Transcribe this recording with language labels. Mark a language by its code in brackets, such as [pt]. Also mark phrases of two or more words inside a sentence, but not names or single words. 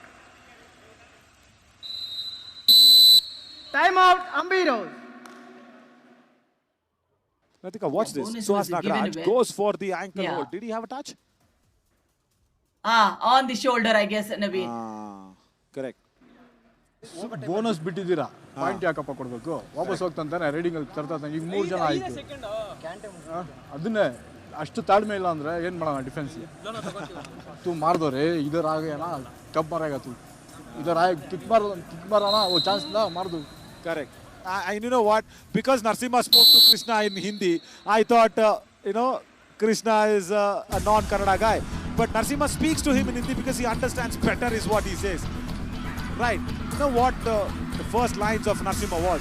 [en] Time out, Hampi Heroes. Radhika, watch this. Suhas Nagaraj goes for the ankle hold. Did he have a touch? On the shoulder, I guess, Naveen. Correct. [kn] ಬೋನಸ್ ಬಿಟ್ಟಿದ್ದೀರಾ ಪಾಯಿಂಟ್ ಯಾಕಪ್ಪ ಕೊಡಬೇಕು ವಾಪಸ್ ಹೋಗ್ತಾನೆ ರೀಡಿಂಗ್ ಅಲ್ಲಿ ತರ್ತಾ ಈಗ 3 ಜನ ಆಯ್ತು ಅದನ್ನೇ ಅಷ್ಟು ತಾಳ್ಮೆ ಇಲ್ಲ ಅಂದ್ರೆ ಏನು ಮಾಡೋಣ ಡಿಫೆನ್ಸ್ಗೆ [hi] तू मार दो रे इधर आ गया ना कब मारेगा तू इधर आए किक मारना वो चांस ना मार दो [en] Correct. And you know what? Because Narasimha spoke to Krishna in Hindi, I thought, Krishna is a non-Kannada guy. But Narasimha speaks to him in Hindi because he understands better is what he says. Right. You know what the first lines of Narasimha was?